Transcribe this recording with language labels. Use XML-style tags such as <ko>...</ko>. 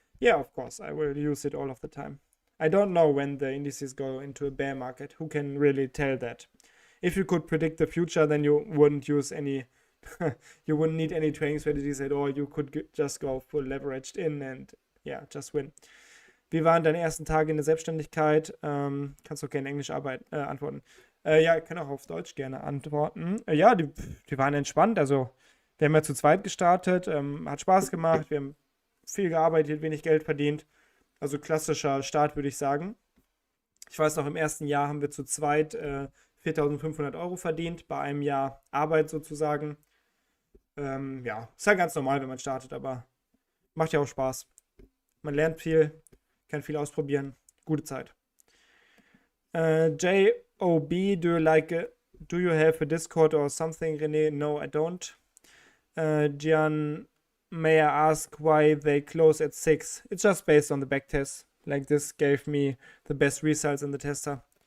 <en>Yeah, of course, I will use it all of the time. I don't know when the indices go into a bear market. Who can really tell that? If you could predict the future, then you wouldn't use any, you wouldn't need any trading strategies at all. You could just go full leveraged in and ja, just win.</en> <de>Wie waren deine ersten Tage in der Selbstständigkeit? Kannst du auch gerne in Englisch antworten. Ja, ich kann auch auf Deutsch gerne antworten. Ja, die waren entspannt. Also wir haben ja zu zweit gestartet, hat Spaß gemacht, wir haben viel gearbeitet, wenig Geld verdient. Also klassischer Start, würde ich sagen. Ich weiß noch, im ersten Jahr haben wir zu zweit 4.500 Euro verdient, bei einem Jahr Arbeit sozusagen. Ja, ist ja ganz normal, wenn man startet, aber macht ja auch Spaß. Man lernt viel, kann viel ausprobieren. Gute Zeit.</de> <en>JOB, do you have a Discord or something, René? No, I don't. Gian, may I ask why they close at 6? It's just based on the backtest. Like this gave me the best results in the tester.</en>